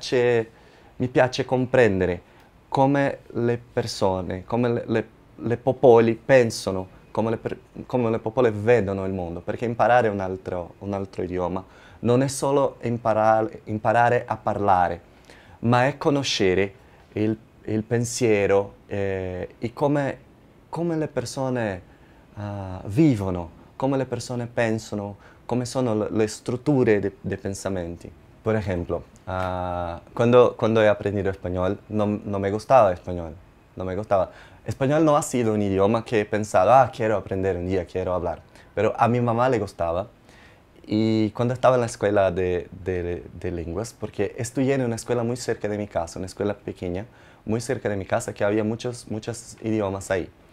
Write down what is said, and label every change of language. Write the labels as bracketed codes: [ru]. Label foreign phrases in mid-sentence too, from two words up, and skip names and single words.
[it] piace comprendere come le persone, come le popoli pensano, come le popole vedono il mondo, perché imparare un altro idioma non è solo imparare a parlare, ma è conoscere il pensiero e come le persone vivono, come le persone pensano, come sono le strutture dei pensamenti. [es] Por ejemplo, cuando he aprendido español, no me gustaba español, no me gustaba. Español no ha sido un idioma que he pensado, quiero aprender un día, quiero hablar. Pero a mi mamá le gustaba. Y cuando estaba en la escuela de lenguas, porque estudié en una escuela muy cerca de mi casa, una escuela pequeña, muy cerca de mi casa, que había muchos idiomas ahí.